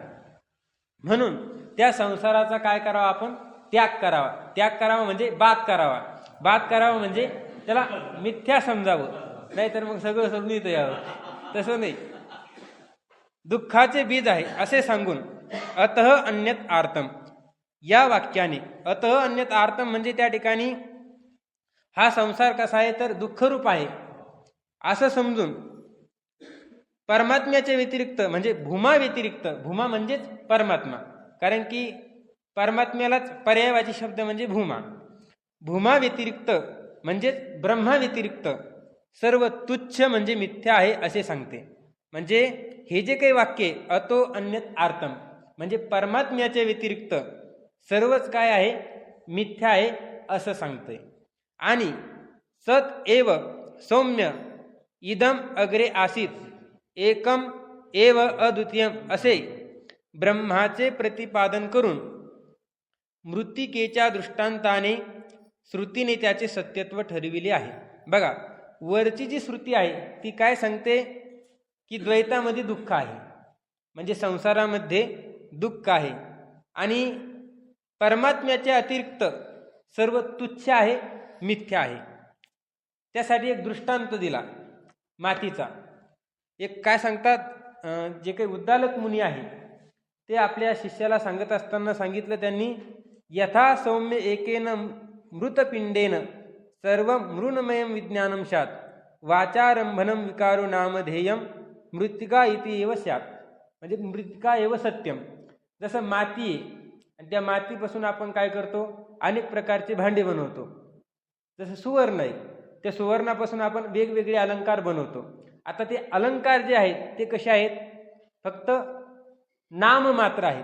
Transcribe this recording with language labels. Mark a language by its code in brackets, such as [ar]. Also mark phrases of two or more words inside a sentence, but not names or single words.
[mr] म्हणून त्या संसाराचा काय करावा आपण, त्याग करावा. त्याग करावा म्हणजे बाद करावा. बाद करावा म्हणजे त्याला मिथ्या समजावं, नाहीतर मग सगळं सोडून इथं यावं, तसं नाही. दुःखाचे बीज आहे असे सांगून [sa] अतः अन्यत आर्तम, [mr] या वाक्याने [sa] अतः अन्यत आर्तम [mr] म्हणजे त्या ठिकाणी हा संसार कसा आहे तर दुःखरूप आहे. असं समजून परमात्म्याच्या व्यतिरिक्त म्हणजे भूमा व्यतिरिक्त, भूमा म्हणजेच परमात्मा, कारण की परमात्म्यालाच पर्यायवाची शब्द म्हणजे भूमा. भूमा व्यतिरिक्त म्हणजेच ब्रह्मा व्यतिरिक्त सर्व तुच्छ म्हणजे मिथ्या आहे असे सांगते. म्हणजे हे जे काही वाक्य आहे, [sa] अतो अन्यत आर्तम, [mr] म्हणजे परमात्म्याच्या व्यतिरिक्त सर्वच काय आहे, मिथ्या आहे असं सांगते. आणि [sa] सत एव सौम्य इदम अग्रे आसीत एकम एव अद्वितीयम [mr] असे ब्रह्माचे प्रतिपादन करून मृत्तिकेच्या दृष्टांताने श्रुतीने त्याचे सत्यत्व ठरविले आहे. बघा, वरची जी श्रुती आहे ती काय सांगते की द्वैतामध्ये दुःख आहे, म्हणजे संसारामध्ये दुःख आहे आणि परमात्म्याच्या अतिरिक्त सर्व तुच्छ आहे, मिथ्या आहे. त्यासाठी एक दृष्टांत दिला मातीचा. एक काय सांगतात, जे काही उद्दालक मुनी आहे ते आपल्या शिष्याला सांगत असताना सांगितलं त्यांनी, [sa] यथा सौम्य एकेन मृतपिंडेन सर्व मृन्मयम विज्ञानम स्यात् वाचारंभनम विकारो नामधेयम मृत्तिका इति एव स्यात्. [mr] म्हणजे [sa] मृत्तिका एव सत्यम. [mr] जसं माती आहे आणि त्या मातीपासून आपण काय करतो, अनेक प्रकारचे भांडे बनवतो. जसं सुवर्ण आहे, त्या सुवर्णापासून आपण वेगवेगळे अलंकार बनवतो. आता ते अलंकार जे आहेत ते कसे आहेत, फक्त नाम मात्र आहेत.